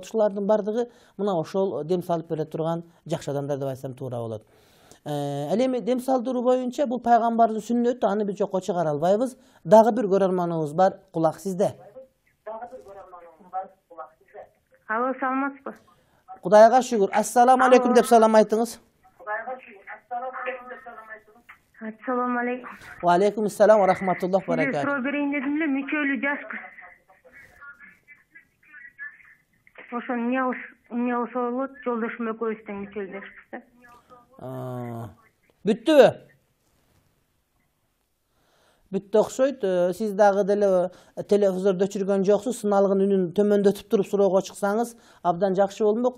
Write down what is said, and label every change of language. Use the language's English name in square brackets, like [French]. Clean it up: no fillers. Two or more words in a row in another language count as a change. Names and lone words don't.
[Kyrgyz] Ушулардын бардыгы мына ошол дем салып бере турган жакшы адамдар деп айтсам туура болот. Ал эми дем салдыруу боюнча бул пайгамбардын сүннөтү, аны биз жокко чыгара албайбыз. Дагы бир көрөрманыбыз бар, кулак сизде. Алло, саламатсызбы? Кудайга шүгүр. [Arabic] السلام عليكم [Kyrgyz] деп салам айтыңыз. [Arabic] السلام عليكم. وعليكم السلام ورحمة الله و [Kyrgyz] Сизге [Arabic] баракатух. [Kyrgyz] суроо берейин дедим эле, мүчөлүү жашпыз. Ошо эмне болсо болот, жолдошум экөөбүз тең мүчөлүү жашпыз да. Бүттүбү? Бүттү окшойт. Сиз дагы деле телевизордо өчүргөн жоксуз, сыналгын үнүн төмөндөтүп туруп суроого чыксаңыз абдан жакшы болмок.